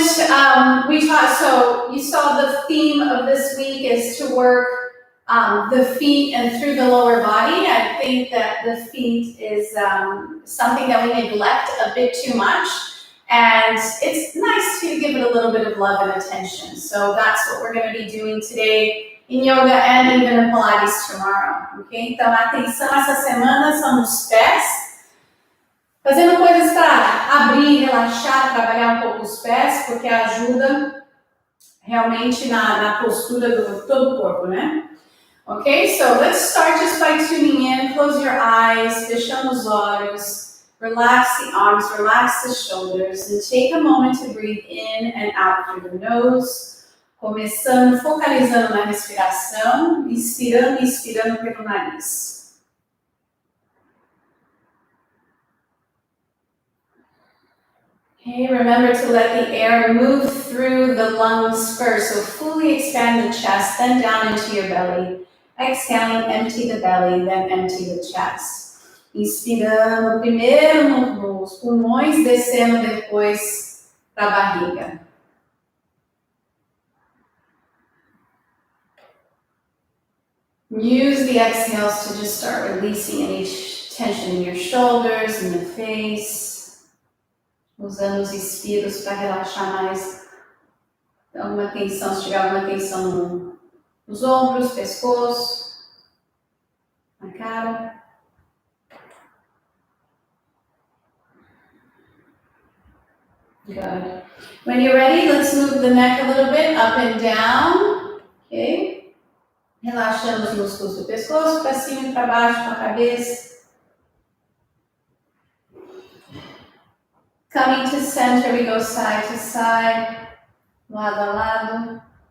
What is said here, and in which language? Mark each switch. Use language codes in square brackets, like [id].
[en] So you saw the theme of this week is to work the feet and through the lower body. I think that the feet is something that we neglect a bit too much. And it's nice to give it a little bit of love and attention. So that's what we're going to be doing today in yoga and even in Pilates tomorrow. Okay? [pt] Então a atenção essa semana são os pés. Fazendo coisas para abrir, relaxar, trabalhar um pouco os pés, porque ajuda realmente na postura do todo o corpo, né? [en] Okay, so let's start just by tuning in. Close your eyes, [pt] fechando os olhos, [en] relax the arms, relax the shoulders, and take a moment to breathe in and out through the nose. [pt] Começando, focalizando na respiração, inspirando e expirando pelo nariz. [en] Okay, remember to let the air move through the lungs first. So fully expand the chest, then down into your belly. Exhaling, empty the belly, then empty the chest. [pt] Inspirando primeiro nos pulmões, descendo depois para a barriga. [en] Use the exhales to just start releasing any tension in your shoulders, in the face. [pt] Usando os expiros para relaxar mais alguma tensão, se tiver alguma tensão nos ombros, pescoço, na cara. [en] Good. When you're ready, let's move the neck a little bit up and down. Okay? [pt] Relaxando os músculos do pescoço, para cima e para baixo, com a cabeça. [en] Coming to center, we go side to side, [pt] lado a lado.